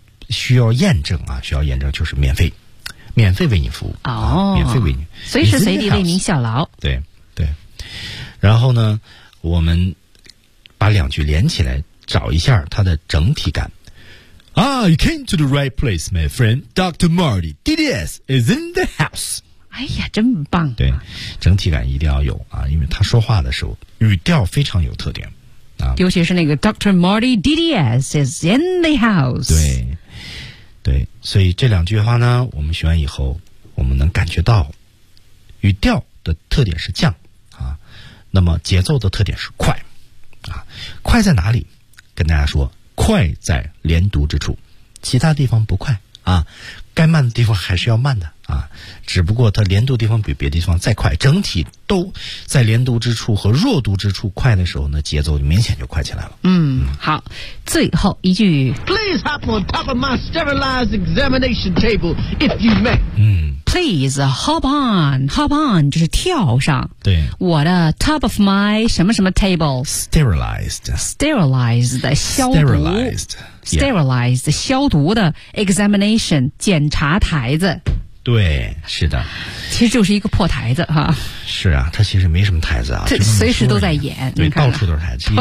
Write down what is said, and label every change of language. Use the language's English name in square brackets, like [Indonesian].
[Chinese] 需要验证啊，需要验证就是免费，免费为你服务、哦啊、免费为你，随时随地为您效劳。对对，然后呢，我们把两句连起来，找一下它的整体感。 [English] You came to the right place, my friend. Dr. Marty DDS is in the house. [Chinese] 哎呀，真棒、啊！对，整体感一定要有啊，因为他说话的时候语调非常有特点啊，尤其是那个 Dr. [English] Marty DDS is in the house。 [Chinese] 对。对，所以这两句话呢，我们学完以后，我们能感觉到语调的特点是降啊，那么节奏的特点是快啊，快在哪里？跟大家说，快在连读之处，其他地方不快啊，该慢的地方还是要慢的啊，只不过它连读地方比别的地方再快，整体都在连读之处和弱读之处快的时候呢，节奏就明显就快起来了。嗯，好，最后一句 [English] Please hop on top of my sterilized examination table if you may。嗯， Please hop on， [Chinese] hop on 就是跳上，对，我的 top of my 什么什么 table， [English] sterilized， [Chinese] sterilized 消毒， [English] sterilized， sterilized、 yeah. [Chinese] 消毒的 examination 检查台子。对，是的，其实就是一个破台子哈。是啊，它其实没什么台子啊，这随时都在演，对，到处都是台子，